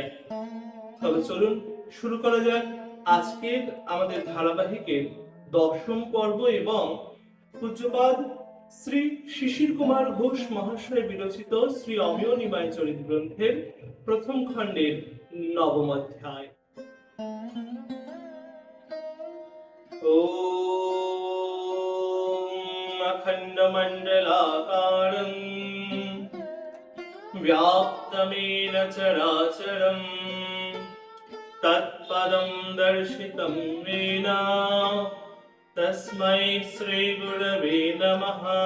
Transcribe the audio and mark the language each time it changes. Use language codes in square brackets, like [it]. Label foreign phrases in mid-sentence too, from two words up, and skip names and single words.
[bn] তবে চলুন শুরু করা যাক আজকের আমাদের ধারাবাহিকের 10ম পর্ব এবং পূজ্যপাদ শ্রী শিশির কুমার ঘোষ মহাশয় বিরচিত শ্রী অমিয় নিমাই চরিত গ্রন্থের প্রথম খণ্ডের 9ম অধ্যায়। [sa] ওম অখণ্ডমণ্ডলাকারং व्याप्तमेन चराचरं तत्पदं दर्शितं येन तस्मै श्रीगुरवे नमः।